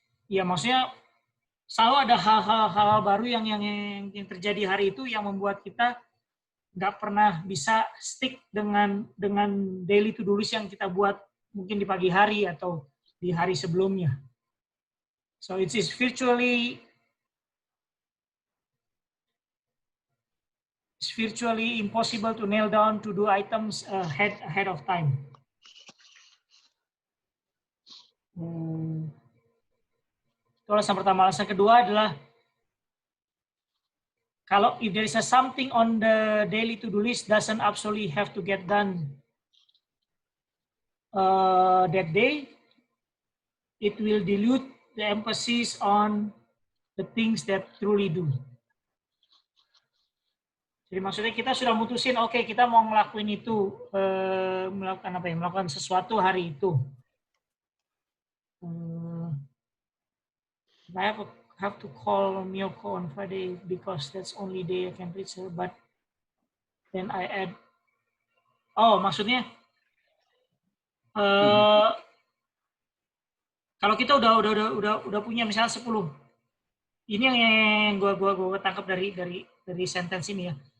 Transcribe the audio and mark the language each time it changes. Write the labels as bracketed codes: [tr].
[id] Ya maksudnya selalu ada hal-hal baru yang terjadi hari itu yang membuat kita nggak pernah bisa stick dengan daily to-do list yang kita buat mungkin di pagi hari atau di hari sebelumnya. [en] So it is virtually impossible to nail down to-do items ahead of time. [id] Itu alasan pertama. Alasan kedua adalah kalau [en] if there is something on the daily to-do list doesn't absolutely have to get done that day, it will dilute the emphasis on the things that truly do. [id] Jadi maksudnya kita sudah mutusin, oke, kita mau ngelakuin itu, melakukan apa ya? Melakukan sesuatu hari itu. [en] I have to call Miyoko on Friday because that's only day I can reach her. But then I add, [id] maksudnya kalau kita udah punya misalnya 10, ini yang gua tangkap dari sentence ini ya.